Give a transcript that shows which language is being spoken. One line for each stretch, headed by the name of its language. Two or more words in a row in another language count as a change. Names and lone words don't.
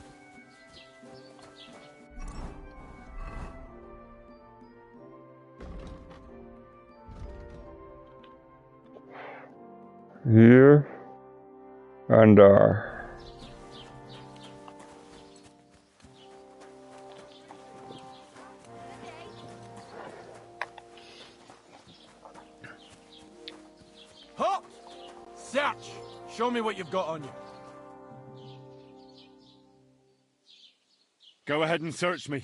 Afrikaans: Hier en daar.
English: Hop! Search! Show me what you've got on you. Go ahead and search me.